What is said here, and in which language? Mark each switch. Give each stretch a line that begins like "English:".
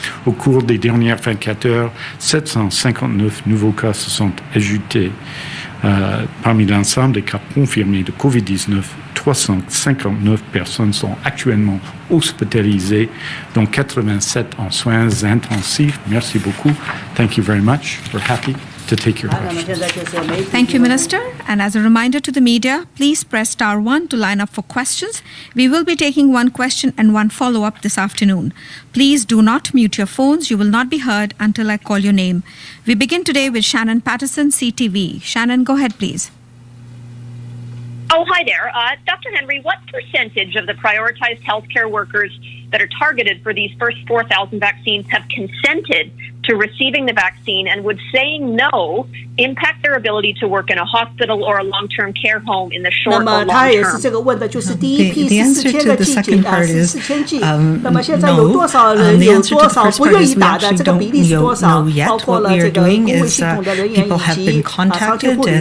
French: Au cours des dernières 24 heures, 759 nouveaux cas se sont ajoutés. Parmi l'ensemble des cas confirmés de COVID-19, 359 personnes sont actuellement hospitalisées, dont 87 en soins intensifs. Merci beaucoup.
English: Thank you very much. We're happy to take your questions. Thank you, Minister. And as a reminder to the media, please press *1 to line up for questions. We will be taking one question and one follow-up this afternoon. Please do not mute your phones. You will not be heard until I call your name. We begin today with Shannon Patterson, CTV. Shannon, go ahead, please. Oh, hi there. Dr. Henry, what percentage of the prioritized healthcare workers that are targeted for these first 4,000 vaccines have consented to receiving the vaccine, and would saying no impact their ability to work in a hospital or a long-term care home in the short or long term?
Chinese: 那么他也是这个问的，就是第一批14,000的剂剂啊，14,000剂。那么现在有多少人有多少不愿意打的？这个比例是多少？包括了这个公卫系统的人员以及长期护理院。